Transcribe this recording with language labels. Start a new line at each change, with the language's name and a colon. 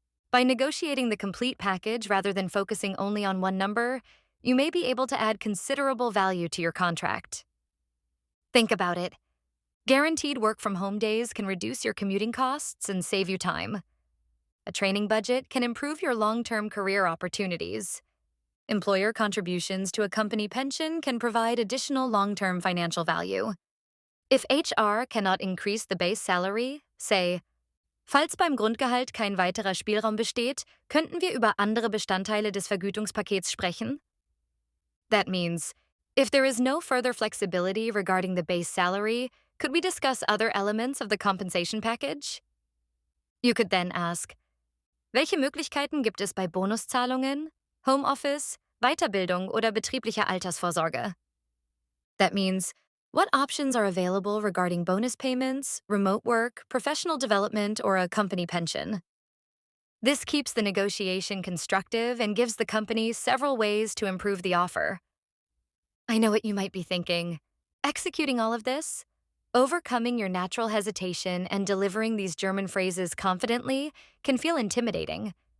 English: By negotiating the complete package rather than focusing only on one number, you may be able to add considerable value to your contract. Think about it. Guaranteed work-from-home days can reduce your commuting costs and save you time. A training budget can improve your long-term career opportunities. Employer contributions to a company pension can provide additional long-term financial value. If HR cannot increase the base salary, say,
German: falls beim Grundgehalt kein weiterer Spielraum besteht, könnten wir über andere Bestandteile des Vergütungspakets sprechen?
English: That means, if there is no further flexibility regarding the base salary, could we discuss other elements of the compensation package? You could then ask,
German: welche Möglichkeiten gibt es bei Bonuszahlungen, Homeoffice, Weiterbildung oder betrieblicher Altersvorsorge?
English: That means, what options are available regarding bonus payments, remote work, professional development, or a company pension? This keeps the negotiation constructive and gives the company several ways to improve the offer. I know what you might be thinking. Executing all of this, overcoming your natural hesitation and delivering these German phrases confidently can feel intimidating.